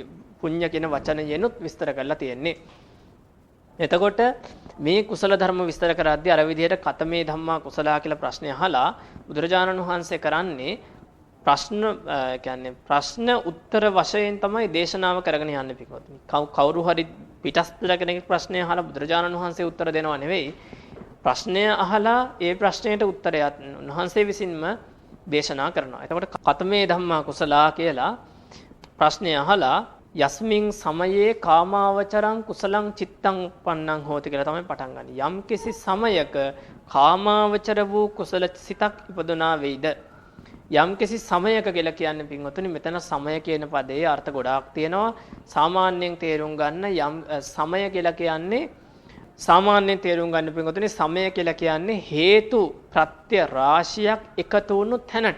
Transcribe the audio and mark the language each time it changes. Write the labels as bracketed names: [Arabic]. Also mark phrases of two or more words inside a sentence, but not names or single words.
[Sinhala] පුණ්‍ය කියන වචනයෙන්ුත් විස්තර කරලා තියෙන්නේ. එතකොට මේ කුසල ධර්ම විස්තර කරද්දී අර විදිහට [Pali] කතමේ ධම්මා කුසලා [Sinhala] කියලා ප්‍රශ්නය අහලා බුදුරජාණන් වහන්සේ කරන්නේ ප්‍රශ්න කියන්නේ ප්‍රශ්න උත්තර වශයෙන් තමයි දේශනාව කරගෙන යන්නේ පිටකොත්නි. කවුරු හරි පිටස්තර කෙනෙක් ප්‍රශ්නය අහලා බුදුරජාණන් වහන්සේ උත්තර දෙනවා නෙවෙයි. ප්‍රශ්නය අහලා ඒ ප්‍රශ්නයට උත්තරයත් උන්වහන්සේ විසින්ම දේශනා කරනවා. එතකොට [Pali] කතමේ ධම්මා කුසලා [Sinhala] කියලා ප්‍රශ්නය අහලා [Pali] යස්මින් සමයේ කාමාවචරං කුසලං චිත්තං උප්පන්නං හෝති [Sinhala] කියලා තමයි පටන් ගන්න. යම් කිසි සමයක කාමාවචර වූ කුසල සිතක් ඉපදුනා වෙයිද? යම් කිසි සමයක කියලා කියන්නේ පින්වතුනි මෙතන සමය කියන පදයේ අර්ථ ගොඩාක් තියෙනවා. සාමාන්‍යයෙන් තේරුම් ගන්න යම් සමය කියලා කියන්නේ සාමාන්‍යයෙන් තේරුම් ගන්න පින්වතුනි සමය කියලා කියන්නේ හේතු ප්‍රත්‍ය රාශියක් එකතු වුණු තැනට.